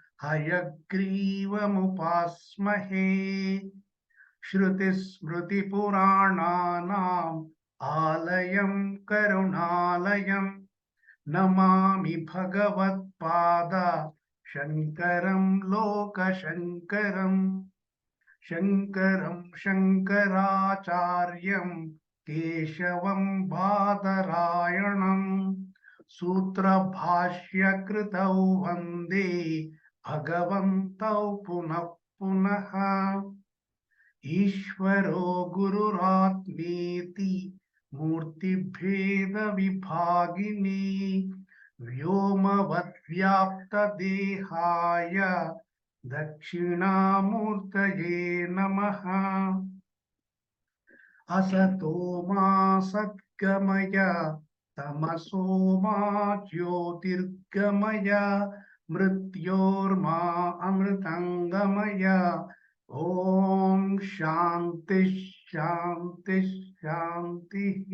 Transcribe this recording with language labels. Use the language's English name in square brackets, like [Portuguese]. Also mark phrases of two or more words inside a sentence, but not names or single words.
[Sanskrit] हयग्रीवम् श्रुति स्मृति पुराणानाम् आलयम् करुणालयम् नमामि भगवत् पाद शंकरम् लोक शंकरम्. శంకరం శంకరాచార్యం కేశవం బాదరాయణం సూత్రభాష్యకృతౌ వందే భగవంతౌ పునః పునః ఈశ్వరో గురురాత్మేతి మూర్తిభేద విభాగిని వ్యోమవద్వ్యాప్తదేహాయ దక్షిణామూర్తయే నమః असतो मा सद्गमय तमसो मा ज्योतिर्गमय मृत्योर्मा अमृतंगमय ओम शांति शांति शांति